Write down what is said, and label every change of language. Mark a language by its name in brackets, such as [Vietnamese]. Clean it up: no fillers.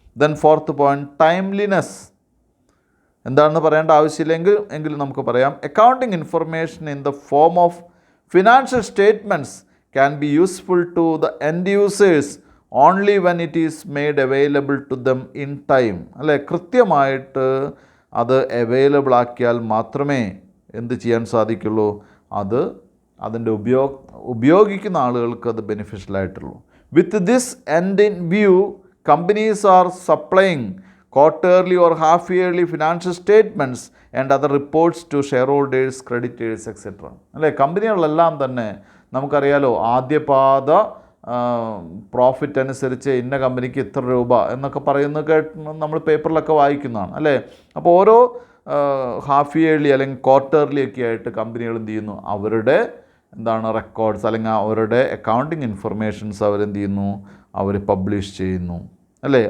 [English] Then fourth point, timeliness. [Malayalam] എന്താണെന്ന് പറയേണ്ട ആവശ്യമില്ലെങ്കിൽ നമുക്ക് പറയാം, [English] Accounting information in the form of financial statements can be useful to the end users only when it is made available to them in time. [Malayalam] അല്ലേ? കൃത്യമായിട്ട് അത് available ആക്കിയാൽ മാത്രമേ എന്ത് ചെയ്യാൻ സാധിക്കുള്ളൂ, അത് അതിൻ്റെ ഉപയോഗിക്കുന്ന ആളുകൾക്ക് അത് ബെനിഫിഷ്യൽ ആയിട്ടുള്ളൂ. [English] With this end in view, companies are supplying quarterly or half yearly financial statements and other reports to shareholders, creditors, etc. [Malayalam] അല്ലേ? കമ്പനികളെല്ലാം തന്നെ നമുക്കറിയാലോ, ആദ്യപാദ പ്രോഫിറ്റ് അനുസരിച്ച് ഇന്ന കമ്പനിക്ക് ഇത്ര രൂപ എന്നൊക്കെ പറയുന്നത് നമ്മൾ പേപ്പറിലൊക്കെ വായിക്കുന്നതാണ്, അല്ലേ? അപ്പോൾ ഓരോ ഹാഫ് ഇയർലി അല്ലെങ്കിൽ ക്വാർട്ടർലി ഒക്കെ ആയിട്ട് കമ്പനികൾ എന്ത് ചെയ്യുന്നു, അവരുടെ റെക്കോർഡ്സ് അല്ലെങ്കിൽ അവരുടെ അക്കൗണ്ടിങ് ഇൻഫർമേഷൻസ് അവരെന്ത് ചെയ്യുന്നു, അവർ പബ്ലിഷ് ചെയ്യുന്നു, അല്ലേ?